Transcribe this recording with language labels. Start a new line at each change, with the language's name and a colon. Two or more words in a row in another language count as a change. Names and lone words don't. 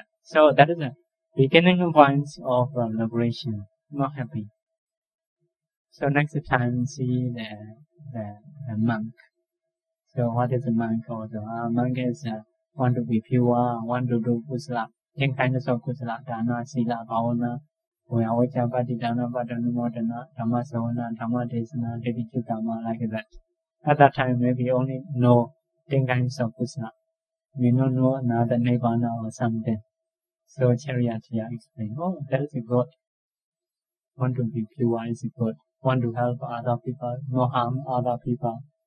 English: So that is the beginning point of liberation. Not happy. So next time see the monk. So what is a monk also? Monk is want to be pure, want to do kusala. 10 kinds of
Pali: kusala, dana, sila, bhavana, Vacha, Patidana, Padanumodana, Dhamma Savana, Dhamma Desana, Dedicutama,
English: like that. At that time, maybe only know 10 kinds of kusala. We don't know another nirvana or something. So charioteer explained, oh, that is good. Want to be pure is good. Want to help other people, no harm other people.